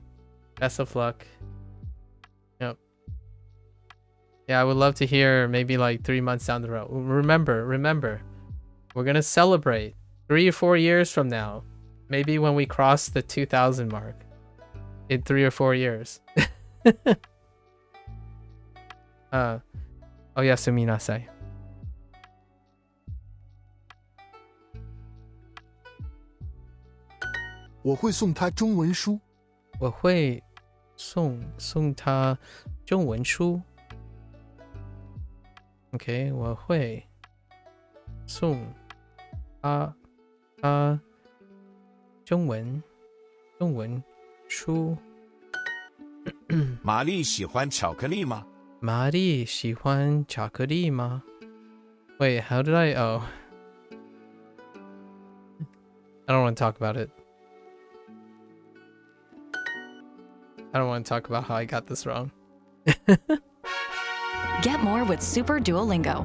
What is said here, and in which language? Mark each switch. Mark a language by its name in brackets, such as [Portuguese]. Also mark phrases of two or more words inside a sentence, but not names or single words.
[English] Best of luck. Yep. Yeah, I would love to hear maybe like 3 months down the road. Remember, we're gonna celebrate 3 or 4 years from now. Maybe when we cross the 2000 mark. in 3 or 4 years. [Japanese] おやすみなさい. [Chinese] 我会送他中文书。我会送他中文书。OK， 我会送他中文书。玛丽喜欢巧克力吗？玛丽喜欢巧克力吗？ [English] Wait, how did I? Oh, I don't want to talk about it. I don't want to talk about how I got this wrong. Get more with Super Duolingo.